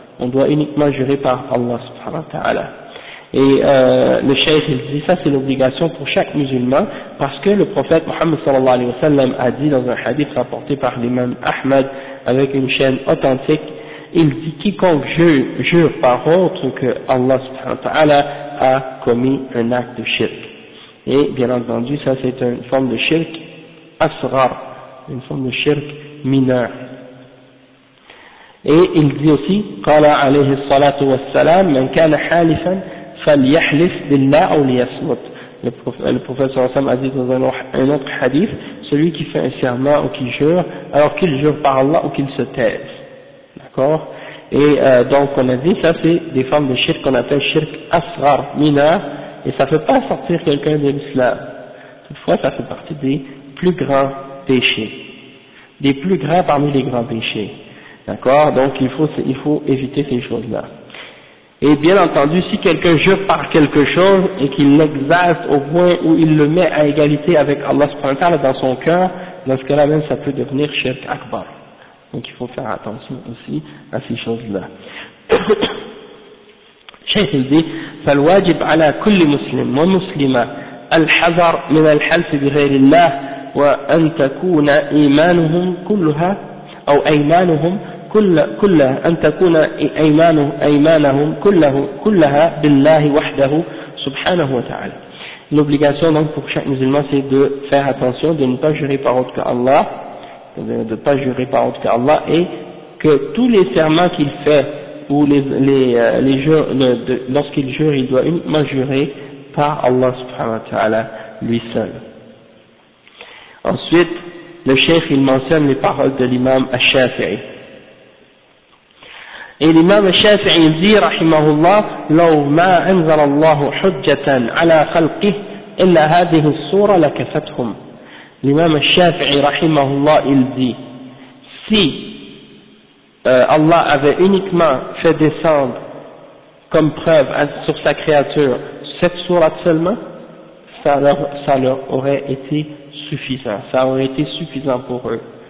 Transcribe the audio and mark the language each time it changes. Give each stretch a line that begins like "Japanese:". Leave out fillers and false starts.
French: On doit uniquement jurer par Allah subhanahu wa ta'ala. Et le cheikh il dit, ça c'est l'obligation pour chaque musulman, parce que le prophète Mohammed sallallahu alayhi wa sallam a dit dans un hadith rapporté par l'imam Ahmad avec une chaîne authentique, il dit quiconque jure par autre que Allah subhanahu wa ta'ala a commis un acte de shirk. Et bien entendu, ça c'est une forme de shirk asrar, une forme de shirk mineur. Et il dit
Arabic: aussi, قال عليه الصلاة والسلام من كان حالفا فليحلف بالله أو ليصمت.
French: le prophète Hassan a dit dans un autre hadith, celui qui fait un serment ou qui jure, alors qu'il jure par Allah ou qu'il se taise. D'accord? Et donc on a dit, ça c'est des formes de shirk qu'on appelle shirk asrar, mineur, et ça ne fait pas sortir quelqu'un de l'islam. Toutefois, ça fait partie des plus grands péchés, des plus grands parmi les grands péchés. D'accord? Donc il faut éviter ces choses-là. Et bien entendu, si quelqu'un jure par quelque chose et qu'il l'exalte au point où il le met à égalité avec Allah subhanahu wa ta'ala dans son cœur, dans ce cas-là même, ça peut devenir shirk akbar. Donc il faut faire attention aussi à ces choses-là. Cheikh il dit,
Arabic: فالواجب على كل مسلم ومسلمة الحذر من الحلف بغير الله وأن تكون إيمانهم كلها أو أيمانهم كلها أن تكون أيمانهم كلها بالله وحده سبحانه وتعالى.
French: L'obligation donc pour chaque musulman c'est de faire attention de ne pas jurer par autre que Allah, de pas jurer par autre qu'Allah, et que tous les serments qu'il fait ou les jures, lorsqu'il jure, il doit uniquement jurer par Allah subhanahu wa ta'ala lui seul. Ensuite, le cheikh il mentionne les paroles de l'imam al-Shafi'i. Et l'imam al-Shafi'i dit, rahimahullah,
Arabic: لو ما أنزل الله حجة على خلقه إلا هذه السورة لكفتهم.
French: L'imam al-Shafi'i, rahimahullah, il dit, si Allah avait uniquement fait descendre comme preuve sur sa créature cette sourate seulement, ça leur aurait été suffisant, ça aurait été suffisant pour eux.